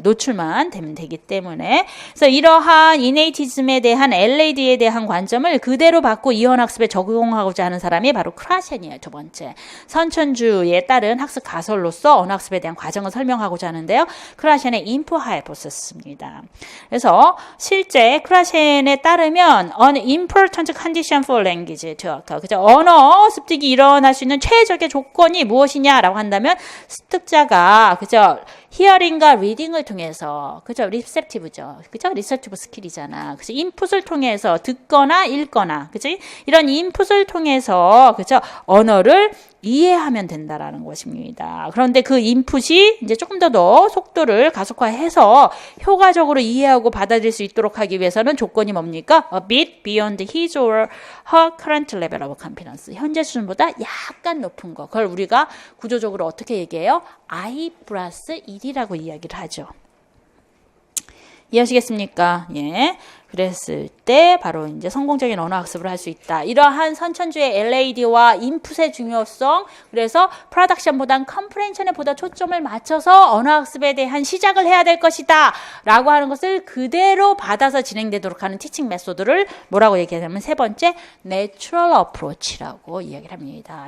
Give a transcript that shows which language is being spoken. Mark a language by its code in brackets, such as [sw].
[ko] 노출만 되면 되기 때문에. 그래서 이러한 이네이티즘에 대한 LAD에 대한 관점을 그대로 받고 이언학습에 적용하고자 하는 사람이 바로 크라셴이에요. 두 번째. 선천주에 따른 학습 가설로서 언어학습에 대한 과정을 설명하고자 하는데요. 크라셴의 인프 하이포시스입니다. 그래서 실제 크라셴에 따르면 [en] an important condition for language to occur. [ko] 그죠? 언어 습득이 일어날 수 있는 최적의 조건이 무엇이냐라고 한다면 습득자가 그죠? 히어링과 리딩을 통해서 그죠? 리셉티브죠. 그죠? 리셉티브 스킬이잖아. 그죠? 인풋을 통해서 듣거나 읽거나 그죠? 이런 인풋을 통해서 그죠? 언어를 이해하면 된다라는 것입니다. 그런데 그 인풋이 이제 조금 더 속도를 가속화해서 효과적으로 이해하고 받아들일 수 있도록 하기 위해서는 조건이 뭡니까? [en] A bit beyond his or her current level of competence. [ko] 현재 수준보다 약간 높은 거. 그걸 우리가 구조적으로 어떻게 얘기해요? I 플러스 1이라고 이야기를 하죠. 이해하시겠습니까? 예. 그랬을 때 바로 이제 성공적인 언어 학습을 할 수 있다. 이러한 선천주의 LAD와 인풋의 중요성, 그래서 프로덕션보단 컴프레hension에 보다 초점을 맞춰서 언어 학습에 대한 시작을 해야 될 것이다 라고 하는 것을 그대로 받아서 진행되도록 하는 티칭 메소드를 뭐라고 얘기하냐면 세 번째 Natural Approach라고 이야기를 합니다.